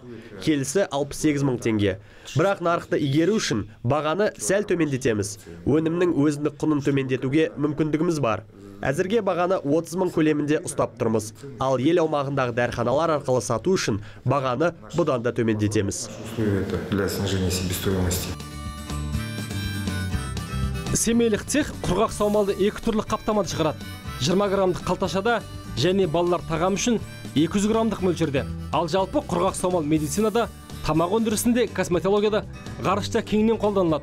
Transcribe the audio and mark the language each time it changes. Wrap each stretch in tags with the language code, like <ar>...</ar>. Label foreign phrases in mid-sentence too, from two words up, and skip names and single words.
<kk>Келісі 68 мың теңге. Бірақ нарықты игеру үшін бағаны сәл төмендетеміз. Өнімнің өзіндік құнын төмендетуге мүмкіндігіміз бар. Әзірге бағаны 30 000 көлемінде ұстап тұрмыз. Ал ел аумағындағы дәріханалар арқылы сату үшін бағаны бұдан да төмендетеміз.</kk> <ru>Для снижения себестоимости.</ru> <kk>Семейлік цех құрғақ саумалды екі түрлі қаптамада шығарады. 20 граммдық қалташада және балалар тағам үшін 200 граммдық мөлшерде. Ал жалпы құрғақ саумал медицинада, тамақ өндірісінде, косметологияда, ғарышта кеңінен қолданылады.</kk>